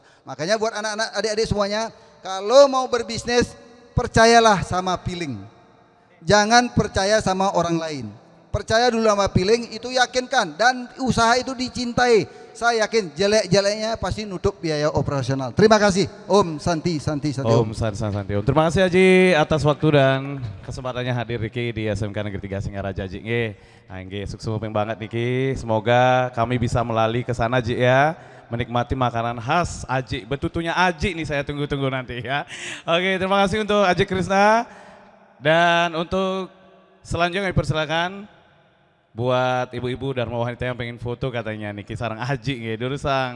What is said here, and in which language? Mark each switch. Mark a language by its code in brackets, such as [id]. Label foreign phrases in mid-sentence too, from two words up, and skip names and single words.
[id] Makanya buat anak-anak, adik-adik semuanya, kalau mau berbisnis percayalah sama feeling. Jangan percaya sama orang lain. Percaya dulu sama feeling, itu yakinkan dan usaha itu dicintai. Saya yakin jelek-jeleknya pasti nutup biaya operasional. Terima kasih. [ban] Om Santi. Om Santi. Om. [id] Terima kasih Haji atas waktu dan kesempatannya hadir Niki di SMK Negeri 3 Singaraja Ji. Nggih, sukses banget Niki. Semoga kami bisa melalui ke sana Ji ya. Menikmati makanan khas Aji. Betutunya Aji nih saya tunggu-tunggu nanti ya. Oke, terima kasih untuk Aji Krishna. Dan untuk selanjutnya dipersilakan buat ibu-ibu Dharma wanita yang pengen foto katanya Niki sarang Aji dulu sang.